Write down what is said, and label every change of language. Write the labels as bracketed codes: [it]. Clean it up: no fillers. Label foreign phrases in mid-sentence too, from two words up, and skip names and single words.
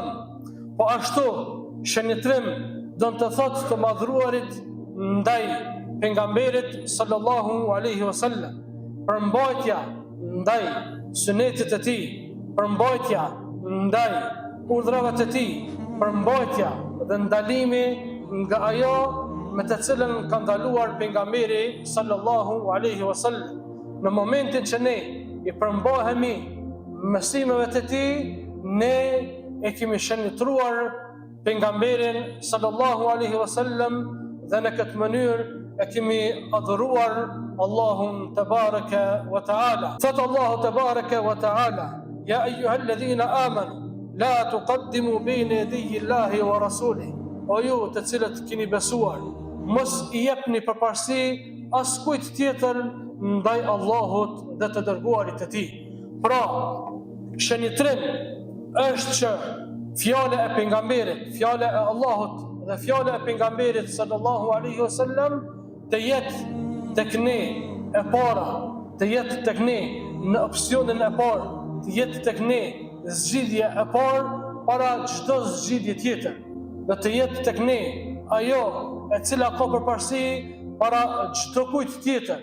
[sq] Po ashtu shënitrim do të thotë të madhruarit ndaj pejgamberit [ar] صلى الله عليه وسلم, [sq] përmbajtja ndaj sunetit të tij, përmbajtja ndaj urdhrave të tij, përmbajtja dhe ndalimi nga ajo me të cilën ka ndaluar pejgamberi [ar] صلى الله عليه وسلم. [sq] Në momentin që ne i përmbahemi mësimeve të tij, ne e kemi shënitruar pejgamberin [ar] صلى الله عليه وسلم [sq] dhe në këtë mënyrë e kemi adhuruar Allahun [ar] تبارك وتعالى. [sq] Thot Allahu [ar] تبارك وتعالى: يا أيها الذين آمنوا لا تقدموا بين يدي الله ورسوله. [sq] O ju të cilët keni besuar, mos i jepni përparësi askujt tjetër ndaj Allahut dhe të dërguarit të tij. Pra, shënitrim është që fjala e pejgamberit, fjala e Allahut dhe fjala e pejgamberit [ar] صلى الله عليه وسلم [sq] të jetë tek ne e para, të jetë tek ne në opsionin e parë, të jetë tek ne zgjidhje e parë para çdo zgjidhje tjetër, dhe të jetë tek ne ajo e cila ka përparësi para çdo kujt tjetër.